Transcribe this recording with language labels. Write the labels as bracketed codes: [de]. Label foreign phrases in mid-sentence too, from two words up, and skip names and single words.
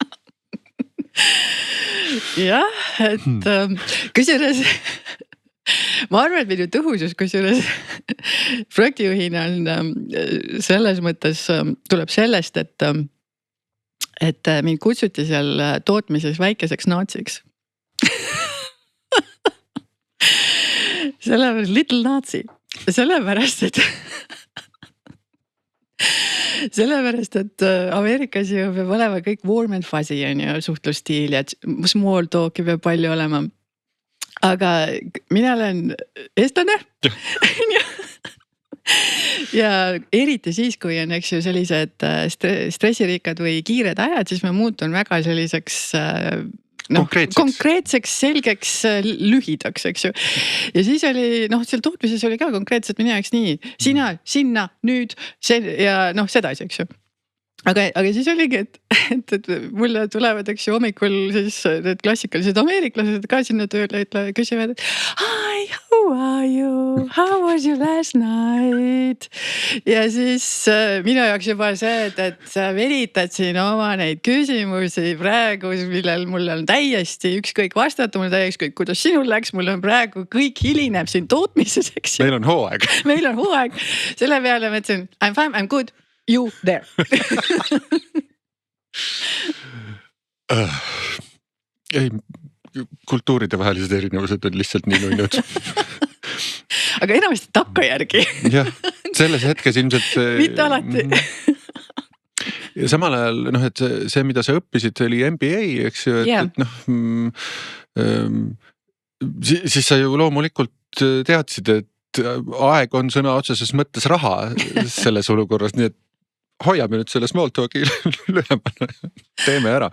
[et] Jah, et kusjuures ma arvan, et minu tõhusus kusjuures projektijuhina on selles mõttes tuleb sellest, et mind kutsuti seal tootmises väikeseks naatsiks. Sellepärast [en] little nazi, [et] sellepärast, et Ameerikas ju peab olema kõik [en] warm and fuzzy [et] on ju suhtlusstiil ja [en] small talk'i [et] peab palju olema. Aga mina olen eestlane. Ja eriti siis, kui on eks ju sellised stressirikkad või kiired ajad, siis ma muutun väga selliseks konkreetseks, selgeks, lühidaks, eks ju. Ja siis oli, seal tootmises oli ka konkreetselt minu jaoks nii, sina, sinna, nüüd, ja sedasi, eks ju. Aga siis oligi, et mulle tulevad, eks ju, hommikul siis need klassikalised ameeriklased ka sinna tööle küsivad, et [en] hi, how are you? How was you last night? [et] Ja siis minu jaoks juba see, et sa venitad siin oma neid küsimusi praegu, millel mul on täiesti ükskõik vastata, mul on täiesti ükskõik, kuidas sinul läks, mul on praegu kõik hilineb siin tootmises, eks ju. Meil on hooaeg. Meil on hooaeg. Selle peale ma ütlesin, [en] I'm fine, I'm good. You there. [et] Ei, kultuuride vahelised erinevused on lihtsalt nii nuinud. Aga enamasti takkajärgi. Jah, selles hetkes ilmselt. Mitte alati. Ja samal ajal, et see, mida sa õppisid, oli MBA, eks ju, siis sa ju loomulikult teadsid, et aeg on sõna otseses mõttes raha selles olukorras, nii et hoiame nüüd selle [en] small talk'i [et] lühemana, teeme ära.